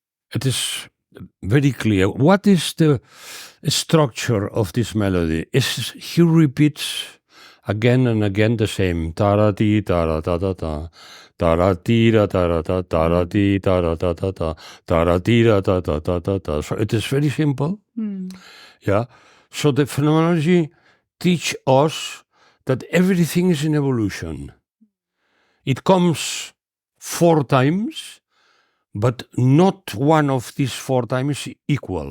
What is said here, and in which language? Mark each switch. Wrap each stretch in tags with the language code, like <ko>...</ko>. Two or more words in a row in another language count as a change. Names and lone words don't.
<en>it is very clear. What is the structure of this melody? Is he repeats again and again the same ta-ra-ti, ta-ra-ta-ta-ta, ta-ra-ti-ra, ta-ra-ta, ta-ra-ti, ta-ra-ta-ta-ta, ta-ra-ti-ra, ta-ta-ta-ta-ta. So it is very simple. Yeah. So the phenomenology teach us that everything is in evolution. It comes 4 times, but not one of these 4 times is equal.</en>